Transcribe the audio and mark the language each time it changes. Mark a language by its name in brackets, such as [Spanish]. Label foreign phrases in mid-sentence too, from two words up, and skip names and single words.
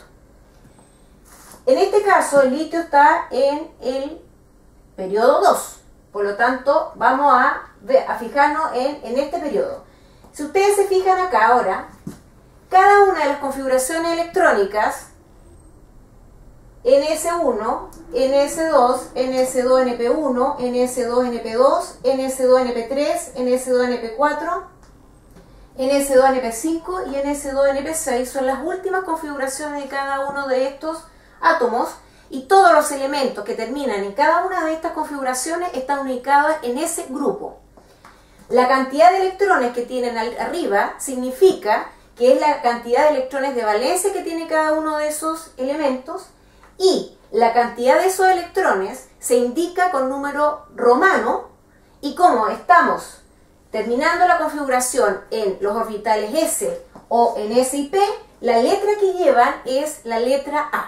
[Spanish] En este caso el litio está en el periodo 2, por lo tanto vamos a fijarnos en este periodo. Si ustedes se fijan acá ahora, cada una de las configuraciones electrónicas, NS1, NS2, NS2NP1, NS2NP2, NS2NP3, NS2NP4, NS2NP5 y NS2NP6 son las últimas configuraciones de cada uno de estos átomos y todos los elementos que terminan en cada una de estas configuraciones están ubicados en ese grupo. La cantidad de electrones que tienen arriba significa que es la cantidad de electrones de valencia que tiene cada uno de esos elementos, y la cantidad de esos electrones se indica con número romano, y como estamos terminando la configuración en los orbitales S o en S y P, la letra que llevan es la letra A.